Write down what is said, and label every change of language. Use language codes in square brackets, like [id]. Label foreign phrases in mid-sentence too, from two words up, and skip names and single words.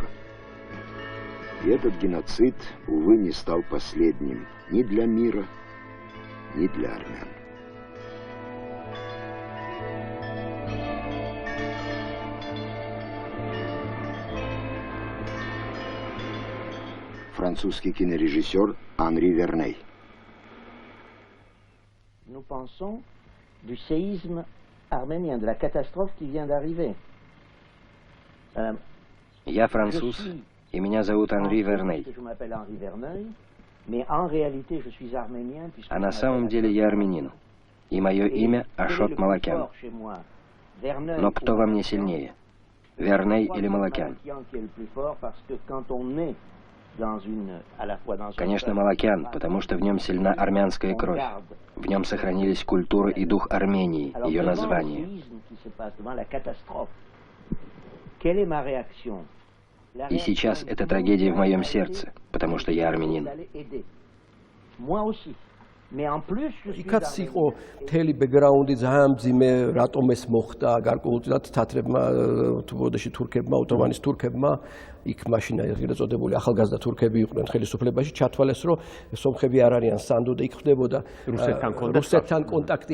[ru] И этот геноцид, увы, не стал последним ни для мира, ни для армян. Французский кинорежиссер Анри Верней. [fr] Nous pensons du séisme arménien, de la catastrophe qui vient d'arriver. [ru] Я француз, и меня зовут Анри Верней. А на самом деле я армянин, и мое имя Ашот Малакян. Но кто во мне сильнее, Верней или Малакян? Конечно, Малакян, потому что в нем сильна армянская кровь. В нем сохранились культура и дух Армении, ее название. И сейчас это трагедия в моем сердце, потому что я армянин. [ka] იქაც იყო მთელი ბექგრაუნდი ძალიან მძიმე, რატომ ეს მოხდა, გარკვეულწილად თათრებმა თუ ბოდეში თურქებმა, ოტომანის თურქებმა, იქ მაშინ ეგრეთ წოდებული ახალგაზრდა თურქები იყვნენ ხელისუფლებაში, ჩათვალეს, რომ სომხები არ არიან სანდო და იქ ხდებოდა რუსეთთან კონტაქტი.